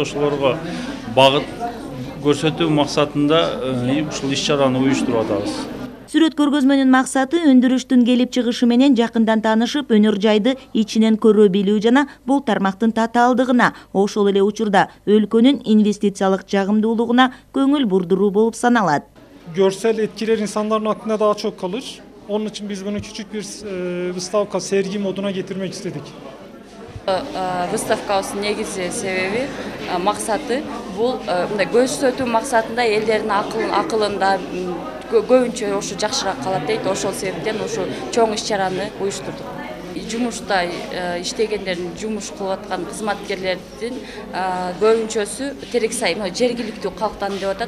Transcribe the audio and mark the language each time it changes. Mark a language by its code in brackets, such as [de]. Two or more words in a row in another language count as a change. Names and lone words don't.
[ky] Ошолорго багыт көрсөтүү максатында ушул иш-чараны уюштуруп атабыз. Сүрөт көргөзмөнүн максаты өндүрүштүн келип чыгышы менен жакындан таанышып, өнөр жайды ичинен көрө билүү жана бул тармактын татаалдыгына, ошол эле учурда өлкөнүн инвестициялык жагымдуулугуна көңүл бурдуруу болуп саналат. [tr] Görsel etkiler insanların aklına daha çok kalır. Onun için biz bunu küçük bir выставка, sergi moduna getirmek istedik. [ky] Выставкабыздын негизи себеби максаты бул көрсөтүү максатында элдердин акылында көбүнчө ошо жакшыраак калат дейт. Ошол себептен ушу чоң иш-чараны уюштурдук. Жумушта иштегендердин, жумуш кылып аткан кызматкерлердин көбүнчөсү Терексай жергиликтүү калктан деп атат.